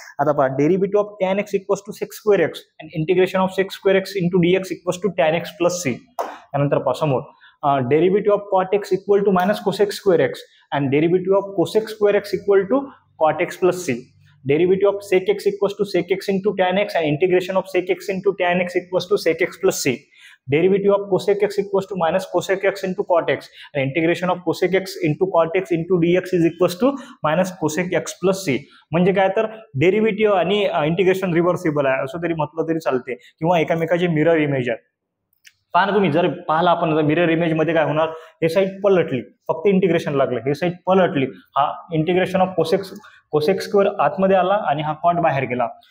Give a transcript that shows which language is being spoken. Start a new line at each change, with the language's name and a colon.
English: आता derivative of tan x equals to sec square x and integration of sec square x into dx equals to tan x plus c.
Marathi: त्यानंतर समोर
English: Derivative of cot x equal to minus cosec x square x and derivative of cosec square x equal to cot x plus c. Derivative of sec x equals to sec x into tan x and integration of sec x into tan x equals to sec x plus c. Derivative of cosec x equals to minus cosec x into cot x and integration of cosec x into cot x into dx is equals to minus cosec x plus c.
Marathi: म्हणजे काय तर derivative आणि integration reversible आहे असं तरी म्हटलं तरी चालते, किंवा एकामेकाचे मिरर इमेज आहे। पहा ना तुम्ही, जर पाहिला आपण मिरर इमेज मध्ये काय होणार, हे साईड पलटली, फक्त इंटिग्रेशन लागलं, हे साईड पलटली, हा इंटिग्रेशन ऑफ कोसेक स्क्वेअर आतमध्ये आला आणि हा कॉट बाहेर गेला।